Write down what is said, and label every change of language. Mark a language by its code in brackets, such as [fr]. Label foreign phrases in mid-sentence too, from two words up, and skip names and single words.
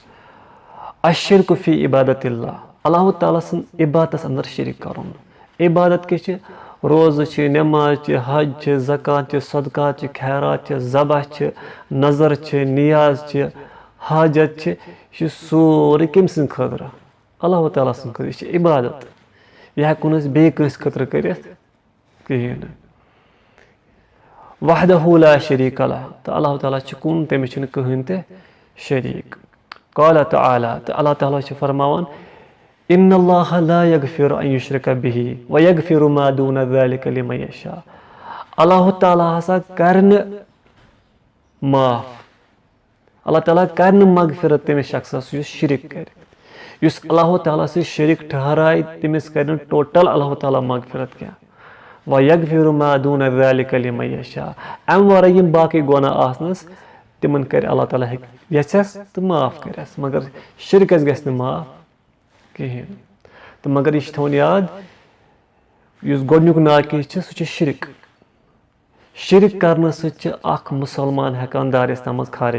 [ar] الشرک فی عبادت اللہ [ks] اللہ تعالیٰ سٕنٛز عبادتس انٛدر شریٖک کرُن عبادت کیٛاہ چھِ روزٕ چھِ نٮ۪ماز چھِ حج چھِ زکات چھِ صدقات چھِ خیرات چھِ ذبح چھِ نظر چھِ نیاز چھِ حاجت چھِ یہِ چھُ سورُے کٔمۍ سٕنٛدِ خٲطرٕ اللہ تعالیٰ سٕنٛدِ خٲطرٕ یہِ چھِ عبادت یہِ ہٮ۪کو نہٕ أسۍ بیٚیہِ کٲنٛسہِ خٲطرٕ کٔرِتھ کِہیٖنۍ نہٕ [ar] وحدہ لا شریٖک لہ [ks] تہٕ اللہ تعالیٰ چھُ کُن تٔمِس چھُنہٕ کٕہٕنۍ تہِ شریٖک [ar] قال تعالیٰ [ks] تہٕ اللہ تعالیٰ چھُ فرماوان [ar] ان اللہ لا یغفر ان یشرک بہ ویغفر ما دون ذلک لمن یشاء [ks] اللہ تعالیٰ ہسا کرِ نہٕ معاف اللہ تعالیٰ کرِ نہٕ مغفرت تٔمِس شخصس یُس شرک کرِ یُس اللہ تعالیٰ سۭتۍ شریٖک ٹھہرایہِ تٔمِس کرِ نہٕ ٹوٹل اللہ تعالیٰ مغفرت کینٛہہ [ar] ویغفر ما دون ذلک لمن یشاء [ks] امہِ ورٲے یِم باقٕے گۄناہ آسنس تِمن کرِ اللہ تعالیٰ ہیٚکہِ یژھٮ۪س تہٕ معاف کٔرٮ۪س مگر شرکس گژھِ نہٕ معاف کِہیٖنۍ تہٕ مگر یہِ چھُ تھاوُن یاد یُس گۄڈنیُک ناقض چھُ سُہ چھُ شرک شرک کرنہٕ سۭتۍ چھُ اکھ مُسلمان ہٮ۪کان دارِ اسلام منٛز خارج